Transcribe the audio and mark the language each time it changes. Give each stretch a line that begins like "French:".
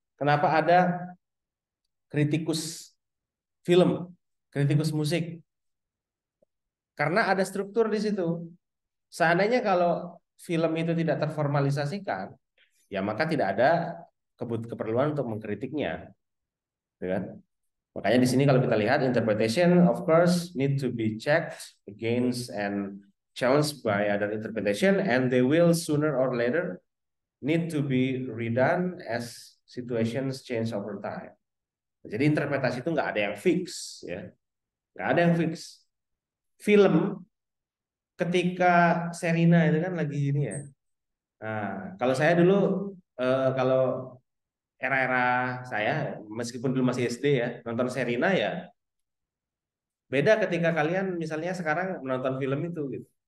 Indonesian: Kenapa ada kritikus film, kritikus musik? Karena ada struktur di situ. Seandainya kalau film itu tidak terformalisasikan, ya maka tidak ada keperluan untuk mengkritiknya, gitu kan? Makanya di sini kalau kita lihat
English: interpretation of course need to be checked against and challenged by other interpretation, and they will sooner or later need to be redone as situations change over time.
Indonesian: Jadi interpretasi itu nggak ada yang fix ya, nggak ada yang fix. Film ketika Serina itu kan lagi ini ya. Nah, kalau saya dulu kalau era-era saya meskipun dulu masih SD ya nonton Serina ya beda ketika kalian misalnya sekarang menonton film itu gitu.